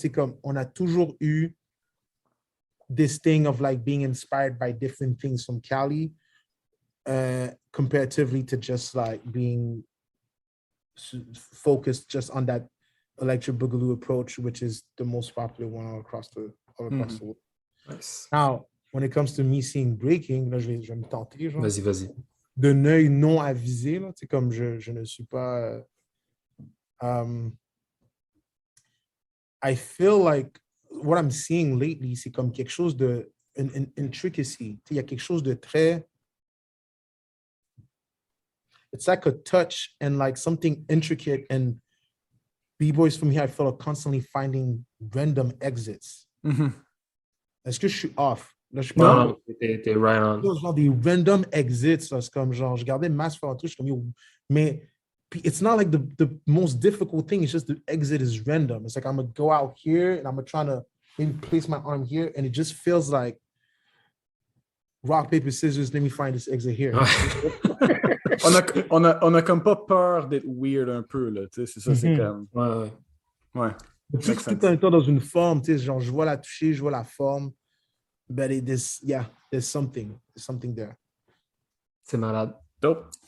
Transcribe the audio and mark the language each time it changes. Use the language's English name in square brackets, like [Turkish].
[French] C'est comme, on a toujours eu [English] this thing of like being inspired by different things from Cali, comparatively to just like being focused just on that Electric Boogaloo approach, which is the most popular one all across the world. Nice. Now, when it comes to me seeing breaking, [French] là, je vais me tenter, genre. Vas-y. D'un œil non avisé, là, comme je ne suis pas... [English] I feel like what I'm seeing lately, [French] c'est comme quelque chose de... Une intricacy. Il y a quelque chose de très... [English] It's like a touch and like something intricate, and B-boys from here, I feel are constantly finding random exits. [French] Est-ce que je suis off? Là, je Non, t'es [English] right on. [French] Genre des random exits, c'est comme genre, je regardais Mass faire un truc, je suis comme, yo, mais [English] it's not like the most difficult thing, it's just the exit is random. It's like, I'm gonna go out here and I'm gonna try to maybe place my arm here, and it just feels like rock, paper, scissors, let me find this exit here. [French] on a comme pas peur d'être weird un peu, là, tu sais, c'est ça, c'est comme... Ouais. Tout en étant dans une forme, tu sais, genre, je vois la toucher, je vois la forme, [English] but there's something there. [French] C'est malade. [English] Dope.